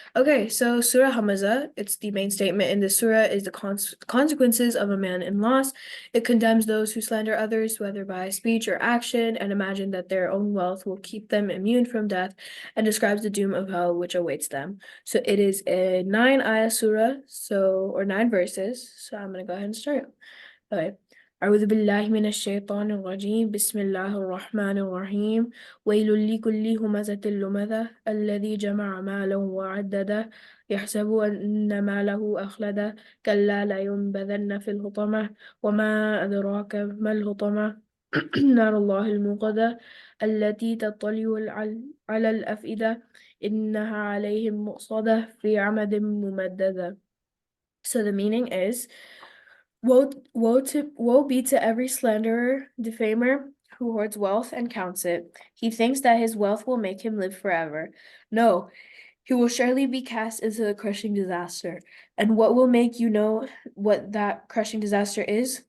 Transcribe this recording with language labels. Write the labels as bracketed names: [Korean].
[English] Okay, so Surah Hamazah, it's the main statement in the surah is the consequences of a man in loss. It condemns those who slander others, whether by speech or action, and imagine that their own wealth will keep them immune from death, and describes the doom of hell which awaits them. So it is a 9 ayah surah, or 9 verses. So I'm gonna go ahead and start. Okay. [Arabic] أعوذ بالله من الشيطان الرجيم بسم الله الرحمن الرحيم ويل لكل همزة لمزة الذي جمع مالا وعدده يحسب أن ماله أخلده كلا لينبذن في الحطمة وما أدراك ما الحطمة نار الله الموقدة التي تطلع على الأفئدة إنها عليهم مؤصدة في عمد ممددة. [English] So the meaning is, woe be to every slanderer, defamer, who hoards wealth and counts it. He thinks that his wealth will make him live forever. No, he will surely be cast into the crushing disaster. And what will make you know what that crushing disaster is?